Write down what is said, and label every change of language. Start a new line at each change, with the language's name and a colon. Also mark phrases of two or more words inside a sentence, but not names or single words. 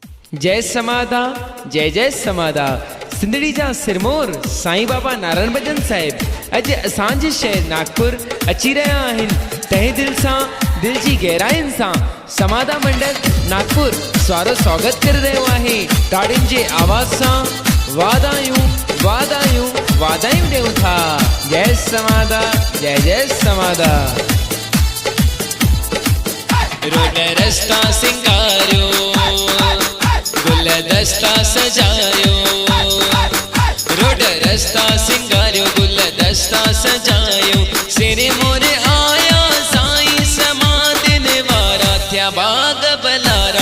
Sindhi: जय समाधा, जय जय समाधा। सिंधड़ी जा सिरमौर साईं बाबा नारायण भजन साहिब अज असांजे शहर नागपुर अची रहा आहिनि। तहे दिल सां दिल जी गहराइनि सां समाधा मंडल नागपुर स्वारो स्वागत कर रहियो आहे। ताड़ियुनि जे आवाज़ सां वाधायूं वाधायूं वाधायूं ॾियूं था। जय समाधा, जय जय समाधा। रोड रस्ता सिंगारियो, गुलदस्ता सजायो। रोड रस्ता सिंगारियो, गुलदस्ता सजायो। सिरे मोरे आया साईं समाधिन वारा, थिया बाग बलारा।